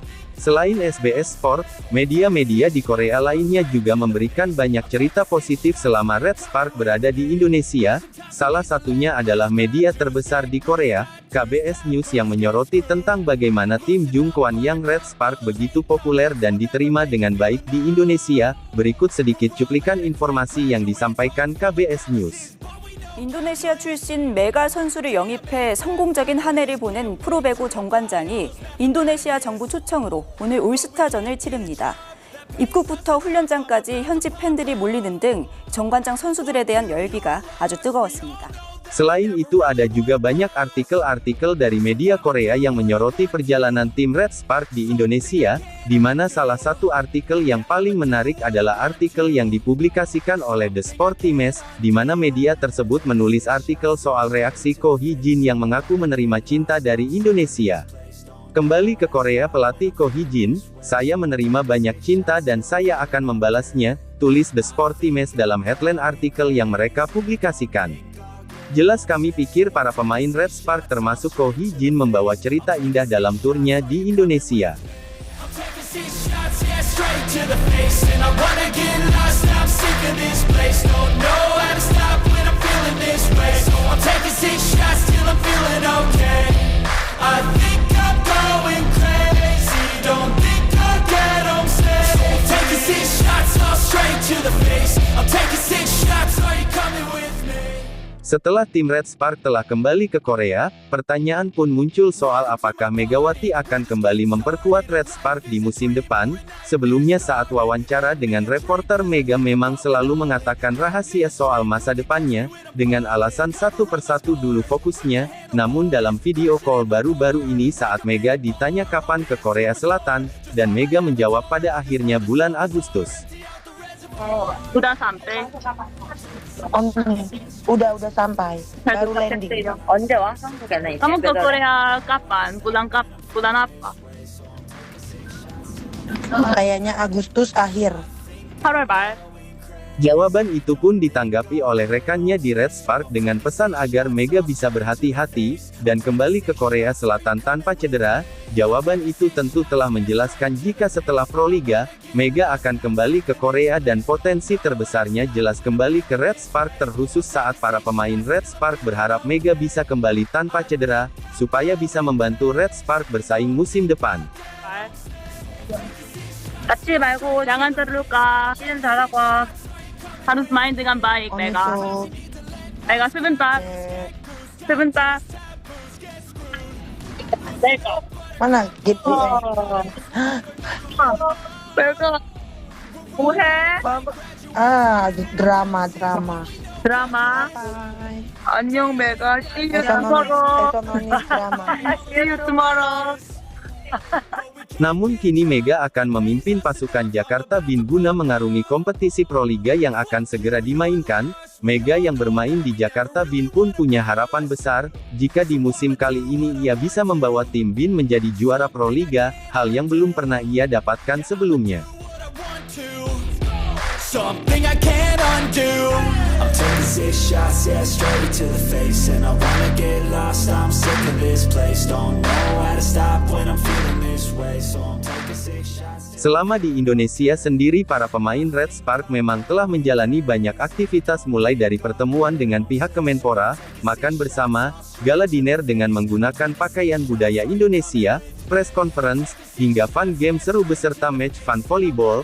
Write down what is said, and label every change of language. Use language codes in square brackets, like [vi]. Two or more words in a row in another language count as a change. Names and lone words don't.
[id] Selain SBS Sport, media-media di Korea lainnya juga memberikan banyak cerita positif selama Red Spark berada di Indonesia. Salah satunya adalah media terbesar di Korea, KBS News, yang menyoroti tentang bagaimana tim Jungkwon Yang Red Spark begitu populer dan diterima dengan baik di Indonesia. Berikut sedikit cuplikan informasi yang disampaikan KBS News. [ko] 인도네시아 출신 메가 선수를 영입해 성공적인 한 해를 보낸 프로배구 정관장이 인도네시아 정부 초청으로 오늘 올스타전을 치릅니다. 입국부터 훈련장까지 현지 팬들이 몰리는 등 정관장 선수들에 대한 열기가 아주 뜨거웠습니다. [id] Selain itu ada juga banyak artikel-artikel dari media Korea yang menyoroti perjalanan tim Red Spark di Indonesia, di mana salah satu artikel yang paling menarik adalah artikel yang dipublikasikan oleh The Sportimes, di mana media tersebut menulis artikel soal reaksi Ko Hee-jin yang mengaku menerima cinta dari Indonesia. Kembali ke Korea, pelatih Ko Hee-jin, "Saya menerima banyak cinta dan saya akan membalasnya," tulis The Sportimes dalam headline artikel yang mereka publikasikan. Jelas kami pikir para pemain Red Spark termasuk Ko Hee Jin membawa cerita indah dalam turnya di Indonesia. [en] Six shots, yeah, straight to the face. And I wanna get lost, I'm sick of this place. Don't know how to stop when I'm feeling this way. So I'm taking 6 shots till I'm feeling okay. I think I'm going crazy. Don't think I'll get home safe. So I'm taking 6 shots, all straight to the face. I'm taking 6 shots, are you coming with me? [id] Setelah tim Red Spark telah kembali ke Korea, pertanyaan pun muncul soal apakah Megawati akan kembali memperkuat Red Spark di musim depan. Sebelumnya saat wawancara dengan reporter, Mega memang selalu mengatakan rahasia soal masa depannya, dengan alasan satu persatu dulu fokusnya. Namun dalam [en] video call [id] baru-baru ini saat Mega ditanya kapan ke Korea Selatan, dan Mega menjawab pada akhirnya bulan Agustus. udah sampai. udah sampai. Baru landing. [ko] 언제 와? 한국에는 이제. [id] Kamu ke Korea kapan? Bulan apa? Kayaknya Agustus akhir. [ko] 8월 말. [id] Jawaban itu pun ditanggapi oleh rekannya di Red Spark dengan pesan agar Mega bisa berhati-hati, dan kembali ke Korea Selatan tanpa cedera. Jawaban itu tentu telah menjelaskan jika setelah Proliga, Mega akan kembali ke Korea dan potensi terbesarnya jelas kembali ke Red Spark terkhusus saat para pemain Red Spark berharap Mega bisa kembali tanpa cedera, supaya bisa membantu Red Spark bersaing musim depan. [ko] 다치지 말고 [id] jangan terluka. [ko] 시즌 잘하고. [id] harus main dengan baik, Mega. Mega sebentar. Sebentar. Mega. Mana gitu? Mega. [ko] 뭐해? Drama. 드라마. Bye. 안녕, [en] Mega. See you Ekonomis tomorrow. drama. See you tomorrow. [id] Namun kini Mega akan memimpin pasukan Jakarta Bin guna mengarungi kompetisi Proliga yang akan segera dimainkan. Mega yang bermain di Jakarta Bin pun punya harapan besar, jika di musim kali ini ia bisa membawa tim Bin menjadi juara Proliga, hal yang belum pernah ia dapatkan sebelumnya. [en] Something I can't undo. I'm taking 6 shots, yeah, straight to the face. And I wanna get lost, I'm sick of this place. Don't know how to stop when I'm feeling this way. So I'm taking 6 shots. [id] Selama di Indonesia sendiri, para pemain Red Spark memang telah menjalani banyak aktivitas mulai dari pertemuan dengan pihak Kemenpora, makan bersama, [en] gala dinner [id] dengan menggunakan pakaian budaya Indonesia, [en] press conference, [id] hingga [en] fun game [id] seru beserta [en] match fun volleyball.